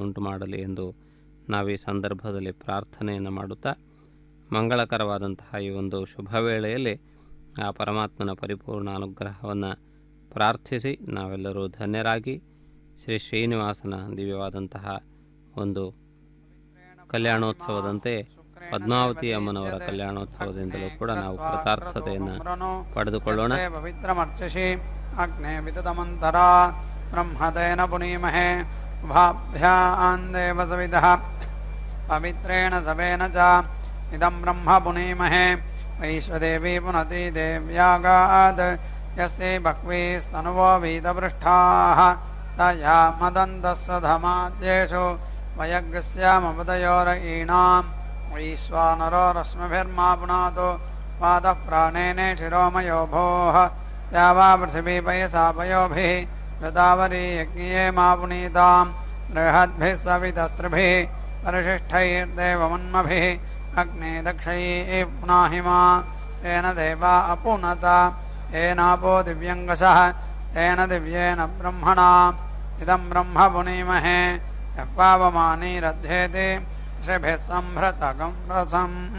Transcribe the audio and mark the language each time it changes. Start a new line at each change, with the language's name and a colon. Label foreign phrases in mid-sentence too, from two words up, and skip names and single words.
Kannada: ಉಂಟು ಮಾಡಲಿ ಎಂದು ನಾವು ಈ ಸಂದರ್ಭದಲ್ಲಿ ಪ್ರಾರ್ಥನೆಯನ್ನು ಮಾಡುತ್ತಾ, ಮಂಗಳಕರವಾದಂತಹ ಈ ಒಂದು ಶುಭ ವೇಳೆಯಲ್ಲಿ ಆ ಪರಮಾತ್ಮನ ಪರಿಪೂರ್ಣ ಅನುಗ್ರಹವನ್ನು ಪ್ರಾರ್ಥಿಸಿ ನಾವೆಲ್ಲರೂ ಧನ್ಯರಾಗಿ ಶ್ರೀ ಶ್ರೀನಿವಾಸನ ದಿವ್ಯವಾದಂತಹ ಒಂದು ಕಲ್ಯಾಣೋತ್ಸವದಂತೆ ಪದ್ಮಾವತಿ ಅಮ್ಮನವರ ಕಲ್ಯಾಣೋತ್ಸವದಿಂದಲೂ ಕೂಡ ನಾವು ಕೃತಾರ್ಥತೆಯನ್ನು ಪಡೆದುಕೊಳ್ಳೋಣ.
Sanskrit: ಪವಿತ್ರಮರ್ಚಿಷಿ ಅಗ್ನೇ ವಿತತಮಂತರ ಬ್ರಹ್ಮತೇನ ಪುನೀಮಹೇ ಉಭಾಭ್ಯಾಂ ದೇವ ಸವಿದಃ ಪವಿತ್ರೇಣ ಸವೇನ ಚ ಇದಂ ಬ್ರಹ್ಮ ಪುನೀಮಹೇ ವೈಶ್ವದೇವಿ ಪುನತಿ ದೇವ್ಯಾಗಾದ್ ಯಸ್ಯೈ ಬಹ್ವೀ ಸ್ತನುವೋ ವೀತಪೃಷ್ಠಾಃ ತಯಾ ಮದಂತಸ್ವಧಮಾದ್ಯೇಷು ವಯಗ್ಸ್ಯಾಮಪದಯೋರಯೀಣಾಂ ವೈಶ್ವಾನರೋ ರಶ್ಮಿಭಿರ್ಮಾ ಪುನಾತು ಪಾದಃ ಪ್ರಾಣೇನೆ ಶಿರೋಮಯೋ ಭೋಃ या वा पृथिवी पयसा पयोभिः ऋतावरी यज्ञे मा पुनीतां बृहद्भिः सवितस्त्रिभिः परिशिष्टैर्देवमन्मभिः अग्ने दक्षैः पुनाहि मा तेन देवा अपुनता येनापो दिव्यङ्गसः तेन दिव्येन ब्रह्मणा इदं ब्रह्म पुनीमहे यः पावमानीरध्येति ऋषिभिः सम्भृतगं रसम्